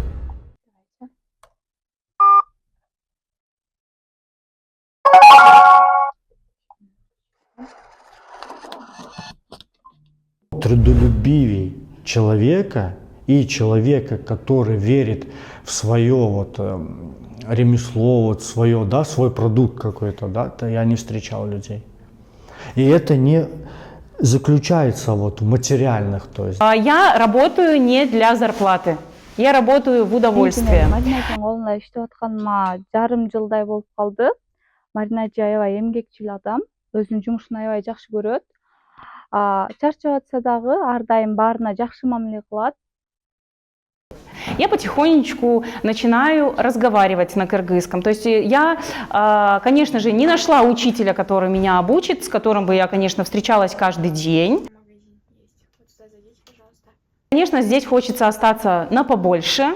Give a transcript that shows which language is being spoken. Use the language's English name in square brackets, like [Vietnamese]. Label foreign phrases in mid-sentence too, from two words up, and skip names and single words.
[Russian] Трудолюбивей человека и человека, который верит в свое ремесло, свое, да, свой продукт какой-то, да, то я не встречал людей. И это не заключается в материальных, то есть. Я работаю не для зарплаты. Я работаю в удовольствие. [Kyrgyz] Маринадың қолында иштеп атканыма жарым жылдай болуп калды. Марина аябай эмгекчил адам, өзүнүн жумушун аябай жакшы көрөт. Чарчап атса дагы ар дайым баарына жакшы мамиле кылат. [Russian] Я потихонечку начинаю разговаривать на кыргызском. То есть я, конечно же, не нашла учителя, который меня обучит, с которым бы я, конечно, встречалась каждый день. Конечно, здесь хочется остаться на побольше.